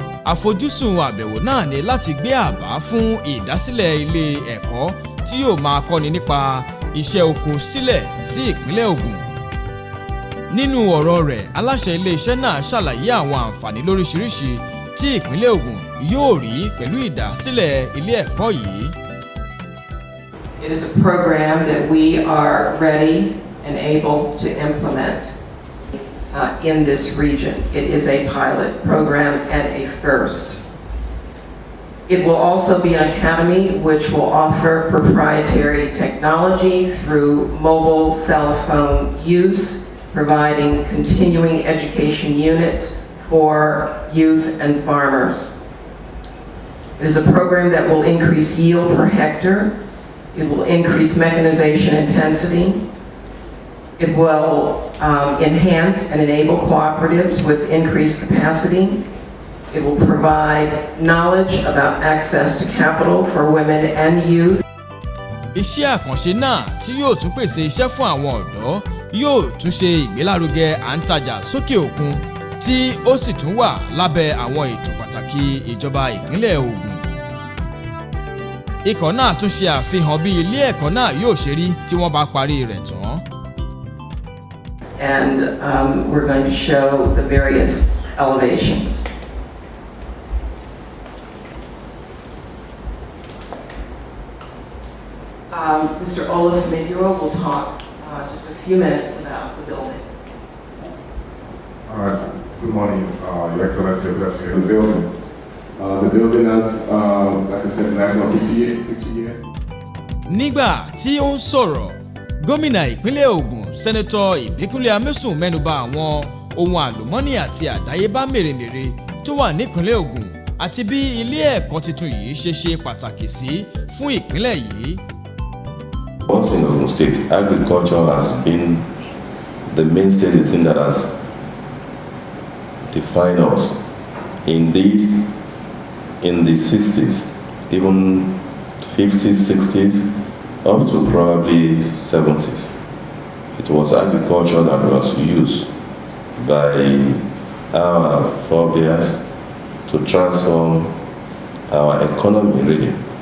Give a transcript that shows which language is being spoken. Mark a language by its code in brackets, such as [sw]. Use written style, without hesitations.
[yo] Àfojúsùn àbẹ̀wò náà ni láti gbé àbá fún ìdásílẹ̀ ilé ẹ̀kọ́ tí yóò máa kọ́ni nípa iṣẹ́ oko sílẹ̀ sí ìpínlẹ̀ Ògùn. Nínú ọ̀rọ̀ rẹ̀, aláṣẹ iléeṣẹ́ náà ṣàlàyé àwọn àǹfààní lóríṣiríṣi tí ìpínlẹ̀ Ògùn yóò rí pẹ̀lú ìdásílẹ̀ ilé ẹ̀kọ́ yìí. [en] It is a program that we are ready and able to implement in this region. It is a pilot program and a first. It will also be an academy which will offer proprietary technology through mobile cell phone use, providing continuing education units for youth and farmers. It is a program that will increase yield per hectare. It will increase mechanization intensity. It will enhance and enable cooperatives with increased capacity. It will provide knowledge about access to capital for women and youth. [yo] Iṣẹ́ àkànṣe náà tí yóò tún pèsè iṣẹ́ fún àwọn ọ̀dọ́ yóò tún ṣe ìgbélárugẹ à ń tajà sókè òkun tí ó sì tún wà lábẹ́ àwọn ètò pàtàkì ìjọba ìpínlẹ̀ Ògùn. Ikọ̀ náà tún ṣe àfihàn bí ilé ẹ̀kọ́ náà yóò ṣe rí tí wọ́n bá parí rẹ̀ tán. [en] And we're going to show the various elevations. Mr. Olaf Meduro will talk just a few minutes about the building. Good morning, Your Excellency. The building. The building has, like I said, national 50 years. [yo] Nígbà tí ó ń sọ̀rọ̀, gómìnà ìpínlẹ̀ Ògùn Sẹ́nẹ́tọ̀ Ìbíkúnlé Amósùn mẹ́nubà àwọn ohun àlùmọ́nì àti àdáyébá mèremère tó wà nípínlẹ̀ Ògùn àti bí ilé ẹ̀kọ́ tuntun yìí ṣe pàtàkì sí fún ìpínlẹ̀ yìí. [en] Once in Ogun State, agriculture has been the mainstay, the thing that has defined us. Indeed, in the 60s, even 50s, 60s, up to probably 70s, it was agriculture that was used by our forebears to transform our economy, really.